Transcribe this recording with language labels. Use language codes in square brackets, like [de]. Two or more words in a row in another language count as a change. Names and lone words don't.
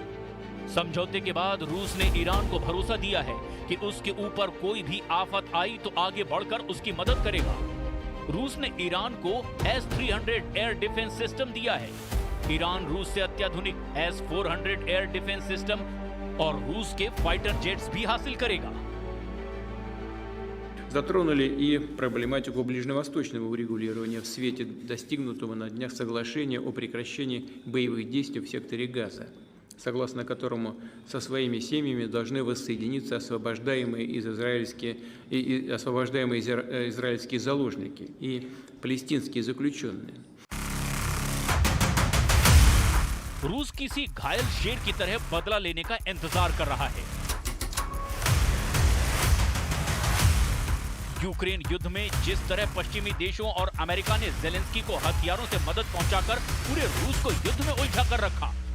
[hi] समझौते के बाद रूस ने ईरान को भरोसा दिया है कि उसके ऊपर कोई भी आफत आई तो आगे बढ़कर उसकी मदद करेगा। रूस ने ईरान को S-300 [en] air defense system [hi] दिया है। ईरान रूस से अत्याधुनिक S-400 [en] air defense system [hi] और रूस के [en] fighter jets [hi] भी हासिल करेगा। [ru] Затронули и проблематику ближневосточного урегулирования в свете достигнутого на днях соглашения о прекращении боевых действий в секторе Газа, согласно которому со своими семьями должны воссоединиться освобождаемые израильские заложники и палестинские заключенные. [hi] रूस किसी घायल शेर की तरह बदला लेने का इंतजार कर रहा है। यूक्रेन युद्ध में जिस तरह पश्चिमी देशों और अमेरिका ने ज़ेलेंस्की को हथियारों से मदद पहुंचाकर पूरे रूस को युद्ध में उलझा कर रखा।